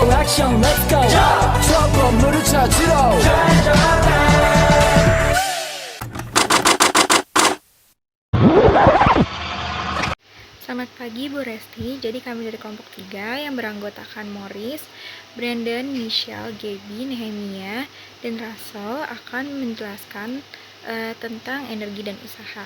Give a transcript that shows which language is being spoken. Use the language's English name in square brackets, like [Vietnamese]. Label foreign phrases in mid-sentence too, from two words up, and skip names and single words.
[Korean] 액션 [English] let's go [Korean] 저 건물을 찾으러 [Indonesian] Selamat pagi Bu Resti, jadi kami dari kelompok 3 yang beranggotakan Morris, Brandon, Michelle, Gaby, Nehemia, dan Russell akan menjelaskan tentang energi dan usaha.